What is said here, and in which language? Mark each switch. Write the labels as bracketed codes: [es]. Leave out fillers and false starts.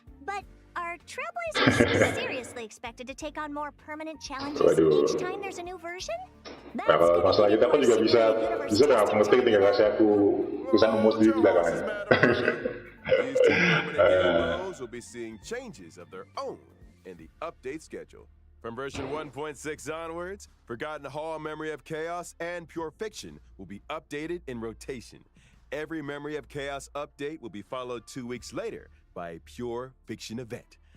[en] But are Trailblazers seriously expected to take on more permanent challenges [id] Waduh. [en] each time there's a new version? [id] Nah kalau masalah kita aku juga bisa dong aku ngetik tinggal kasih aku tulisan Umo sendiri di belakangnya. [en] These two permanent heroes will be seeing changes of their own in the update schedule. From version 1.6 onwards, Forgotten Hall Memory of Chaos and Pure Fiction will be updated in rotation. Every Memory of Chaos update will be followed 2 weeks later by a Pure Fiction event.